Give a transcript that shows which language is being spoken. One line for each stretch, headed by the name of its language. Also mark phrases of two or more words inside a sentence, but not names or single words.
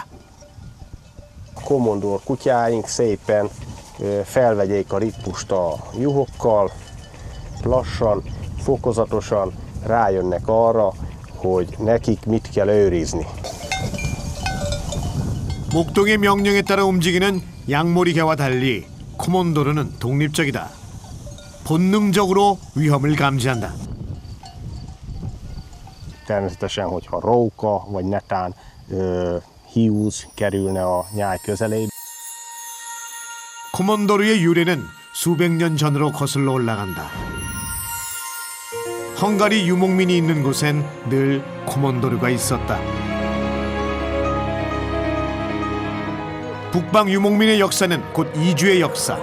Hungarian: Komondor kutyáink szépen felvegyék a ritmust a juhokkal, lassan, fokozatosan rájönnek arra, hogy nekik mit kell őrizni.
Korean: 목동의 명령에 따라 움직이는 양모리개와 달리 코몬도르는 독립적이다. 본능적으로 위험을 감지한다.
Hungarian: Természetesen, hogyha róka vagy netán hiúz kerülne a nyáj közelébe.
Korean: 코몬도르의 유래는 수백 년 전으로 거슬러 올라간다. 헝가리 유목민이 있는 곳엔 늘 코몬도르가 있었다. 북방 유목민의 역사는 곧 이주의 역사.